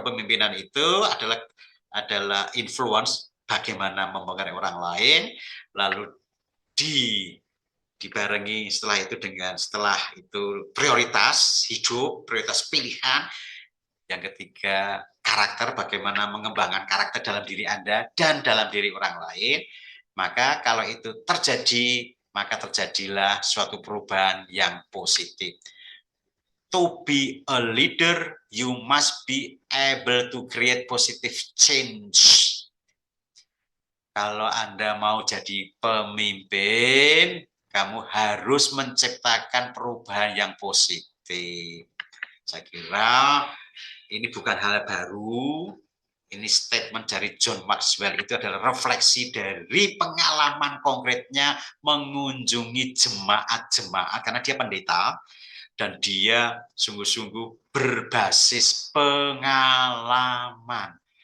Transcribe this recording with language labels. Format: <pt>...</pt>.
<id>Kepemimpinan itu adalah influence, bagaimana mempengaruhi orang lain, lalu dibarengi setelah itu prioritas hidup, prioritas pilihan. Yang ketiga, karakter, bagaimana mengembangkan karakter dalam diri Anda dan dalam diri orang lain. Maka kalau itu terjadi, maka terjadilah suatu perubahan yang positif.</id> <en>To be a leader, you must be able to create positive change.</en> <id>Kalau Anda mau jadi pemimpin, kamu harus menciptakan perubahan yang positif. Saya kira ini bukan hal baru. Ini statement dari John Maxwell, itu adalah refleksi dari pengalaman konkretnya mengunjungi jemaat-jemaat, karena dia pendeta, dan dia sungguh-sungguh berbasis pengalaman.</id>